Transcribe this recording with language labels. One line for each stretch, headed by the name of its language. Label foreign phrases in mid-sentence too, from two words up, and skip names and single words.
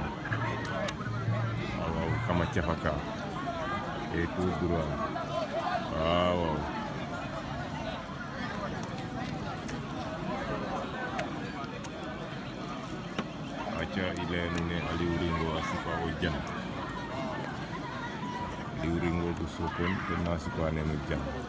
Serer: waaw kama cafa ka
French: et tout droit
Serer: waaw aca i leya nuun ne Aliou Ringo a sipa o jan Aliou Ringo bu Sokone ten na sipa neno jan